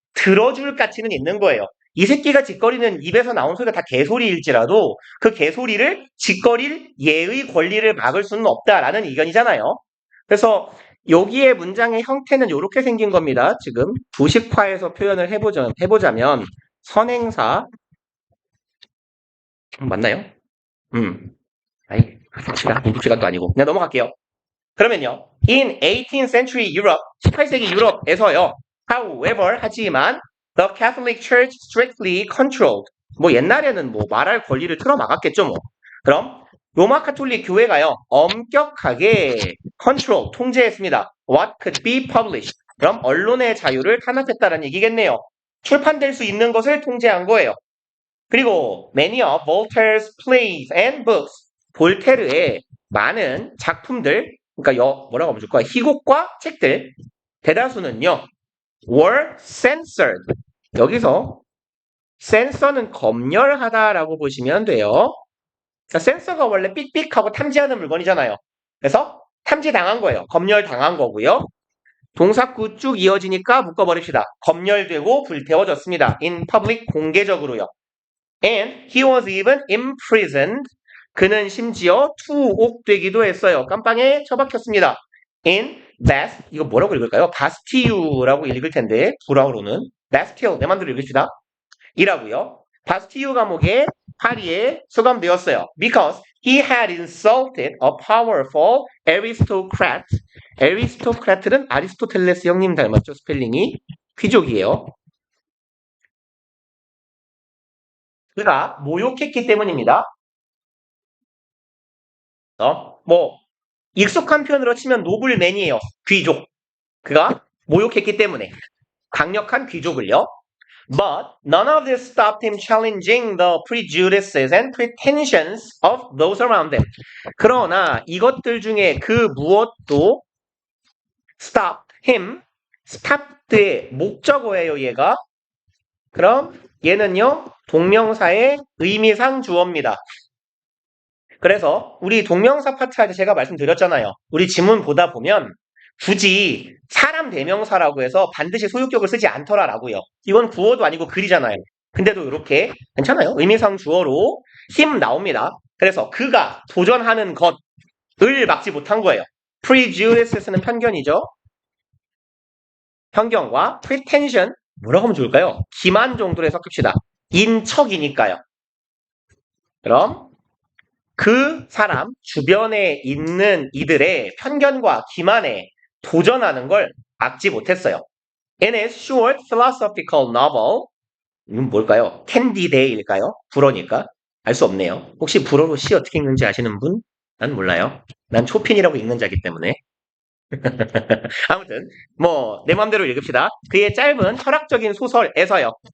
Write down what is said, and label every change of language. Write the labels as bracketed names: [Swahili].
[Korean] 들어줄 가치는 있는 거예요. 이 새끼가 짓거리는 입에서 나온 소리가 다 개소리일지라도 그 개소리를 짓거릴 얘의 권리를 막을 수는 없다라는 의견이잖아요. 그래서 여기에 문장의 형태는 이렇게 생긴 겁니다. 지금 부식화해서 표현을 해보자면 선행사 맞나요? 아니 부식화도 아니고 그냥 넘어갈게요. 그러면요. [English] In 18th century Europe, [Korean] 18세기 유럽에서요. [English] However, [Korean] 하지만 [English] the Catholic Church strictly controlled. [Korean] 뭐 옛날에는 뭐 말할 권리를 틀어막았겠죠 뭐. 그럼 로마 카톨릭 교회가요. 엄격하게 control, 통제했습니다. [English] What could be published. [Korean] 그럼 언론의 자유를 탄압했다는 얘기겠네요. 출판될 수 있는 것을 통제한 거예요. 그리고 [English] many of Voltaire's plays and books. [Korean] 볼테르의 많은 작품들, 그러니까 뭐라고 하면 좋을까? 희곡과 책들 대다수는요. [English] were censored. [Korean] 여기서 censor는 검열하다라고 보시면 돼요. 그러니까 센서가 원래 삑삑하고 탐지하는 물건이잖아요. 그래서 탐지당한 거예요. 검열당한 거고요. 동사구 쭉 이어지니까 묶어버립시다. 검열되고 불태워졌습니다. [English] In public, [Korean] 공개적으로요. [English] And he was even imprisoned. [Korean] 그는 심지어 투옥되기도 했어요. 깜빵에 처박혔습니다. [English] In Bast, [Korean] 이거 뭐라고 읽을까요? 바스티유라고 읽을 텐데 불어로는 Bastille, 내 맘대로 읽읍시다. 이라고요. 바스티유 감옥에 파리에 수감되었어요. [English] Because he had insulted a powerful aristocrat. [Korean] 아리스토크라트는 아리스토텔레스 형님 닮았죠? 스펠링이 귀족이에요. 그가 모욕했기 때문입니다. 뭐 익숙한 표현으로 치면 노블맨이에요. 귀족. 그가 모욕했기 때문에 강력한 귀족을요. [English] But none of this stopped him challenging the prejudices and pretensions of those around him. [Korean] 그러나 이것들 중에 그 무엇도 [English] stopped him, [Korean] stopped의 목적어예요, 얘가. 그럼 얘는요, 동명사의 의미상 주어입니다. 그래서 우리 동명사 파트 할 때 제가 말씀드렸잖아요. 우리 지문 보다 보면 굳이 사람 대명사라고 해서 반드시 소유격을 쓰지 않더라라고요. 이건 구어도 아니고 글이잖아요. 근데도 이렇게 괜찮아요. 의미상 주어로 힘 나옵니다. 그래서 그가 도전하는 것을 막지 못한 거예요. prejudice는 편견이죠. 편견과 pretension 뭐라고 하면 좋을까요? 기만 정도로 해석합시다. 인척이니까요. 그럼 그 사람 주변에 있는 이들의 편견과 기만에 도전하는 걸 막지 못했어요. [English] In his short philosophical novel, [Korean] 이건 뭘까요? 캔디데이일까요? 불어니까 알 수 없네요. 혹시 불어로 시 어떻게 읽는지 아시는 분? 난 몰라요. 난 초핀이라고 읽는 자기 때문에. 아무튼 뭐 내 맘대로 읽읍시다. 그의 짧은 철학적인 소설에서요.